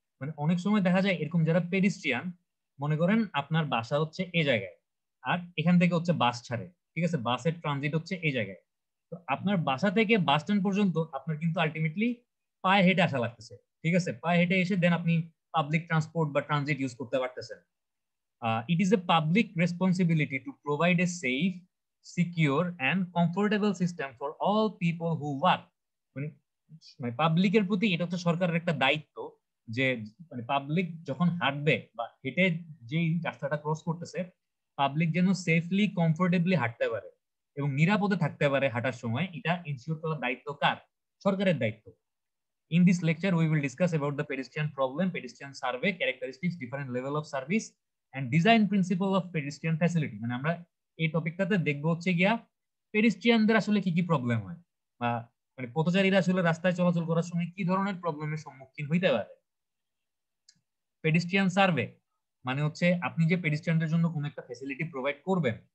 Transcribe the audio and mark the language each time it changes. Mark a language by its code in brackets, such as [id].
[bn] মানে অনেক সময় দেখা যায় এরকম যারা পেডিস্ট্রিয়ান, মনে করেন আপনার বাসা হচ্ছে এই জায়গায়, আর এখান থেকে হচ্ছে বাস ছাড়ে, ঠিক আছে? বাসের ট্রানজিট হচ্ছে এই জায়গায়। তো আপনার বাসা থেকে বাস স্ট্যান্ড পর্যন্ত আপনার কিন্তু আলটিমেটলি পায়ে হেঁটে আসা লাগতেছে, ঠিক আছে? পায়ে হেঁটে এসে দেন আপনি পাবলিক ট্রান্সপোর্ট বা ট্রানজিট ইউজ করতে পারতেছেন। [en] It is a public responsibility to provide a safe, secure and comfortable system for all people who work. [bn] মানে পাবলিকের প্রতি এটা হচ্ছে সরকারের একটা দায়িত্ব, যে মানে পাবলিক যখন হাঁটবে বা হেঁটে যেই রাস্তাটা ক্রস করতেছে, পাবলিক যেন সেফলি কমফোর্টেবলি হাঁটতে পারে এবং নিরাপদে থাকতে পারে হাঁটার সময়, এটা ইনশিওর করার দায়িত্ব কার? সরকারের দায়িত্ব। [en] In this lecture, we will discuss about the pedestrian problem, pedestrian survey, characteristics, different level of service, and design principle of pedestrian facility. [bn] মানে আমরা এই টপিকটাতে দেখবো হচ্ছে গিয়া পেডিস্ট্রিয়ানদের আসলে কি কি প্রবলেম হয়, বা মানে পথচারীরা আসলে রাস্তায় চলাচল করার সময় কি ধরনের প্রবলেমের সম্মুখীন হইতে পারে। পেডিস্ট্রিয়ান সার্ভে মানে হচ্ছে আপনি যে পেডিস্ট্রিয়ানদের জন্য কোনো একটা ফ্যাসিলিটি প্রোভাইড করবেন,